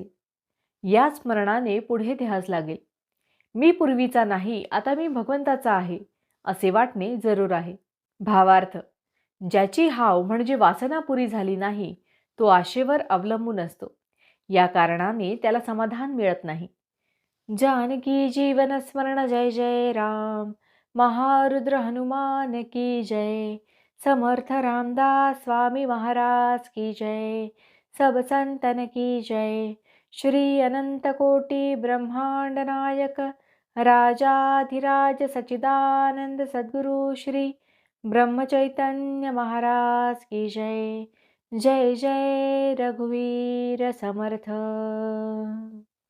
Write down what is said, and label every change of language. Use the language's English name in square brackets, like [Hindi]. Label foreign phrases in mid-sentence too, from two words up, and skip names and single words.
[Marathi] या स्मरणाने पुढे ध्यास लागेल. मी पूर्वीचा नाही, आता मी भगवंताचा आहे असे वाटणे जरूर आहे. भावार्थ, ज्याची हाव म्हणजे वासना पुरी झाली नाही तो आशेवर अवलंबून असतो. या कारणाने त्याला समाधान मिळत नाही. जानकी जीवन स्मरण जय जय राम, [Hindi] महारुद्र हनुमान की जय, समर्थ रामदास स्वामी महाराज की जय, सब संतन की जय. श्री अनंत कोटि ब्रह्मांड नायक राजाधिराज सच्चिदानंद सद्गुरु श्री ब्रह्मचैतन्य महाराज की जय. [Marathi] जय जय रघुवीर समर्थ.